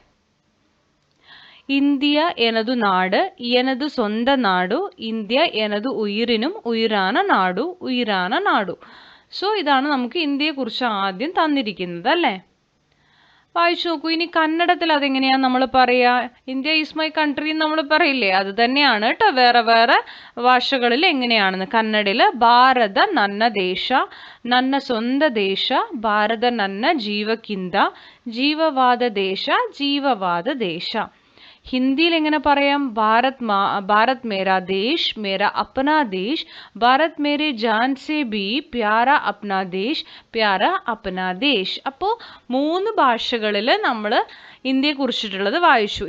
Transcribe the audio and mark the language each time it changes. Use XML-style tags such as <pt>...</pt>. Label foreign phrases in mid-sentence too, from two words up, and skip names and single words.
<ta>இந்தியா எனது நாடு, எனது சொந்த நாடு, இந்தியா எனது உயிரினும், உயிரான நாடு, உயிரான நாடு.</ta> <ml>സോ ഇതാണ് നമുക്ക് ഇന്ത്യയെക്കുറിച്ച് ആദ്യം തന്നിരിക്കുന്നത് അല്ലേ. വായിച്ചു നോക്കൂ. ഇനി കന്നഡത്തിൽ അതെങ്ങനെയാണ് നമ്മൾ പറയുക?</ml> <en>India is my country</en> <ml>എന്ന് നമ്മൾ പറയില്ലേ, അത് തന്നെയാണ് കേട്ടോ. വേറെ വേറെ ഭാഷകളിൽ എങ്ങനെയാണെന്ന്.</ml> <kn>കന്നഡയിൽ ഭാരത ನನ್ನ ದೇಶ, ನನ್ನ ಸ್ವಂತ ದೇಶ, ಭಾರತ ನನ್ನ ಜೀವಕ್ಕಿಂತ, ಜೀವವಾದ ದೇಶ, ಜೀವವಾದ ದೇಶ.</kn> <ml>ഹിന്ദിയിൽ എങ്ങനെ പറയാം?</ml> <hi>भारत मेरा देश, मेरा अपना देश, भारत मेरे जान से भी प्यारा अपना देश, प्यारा अपना देश.</hi> <ml>അപ്പോൾ 3 ഭാഷകളിൽ നമ്മൾ ഇന്ത്യയെ കുറിച്ചിട്ടുള്ളത് വായിച്ചു.</ml>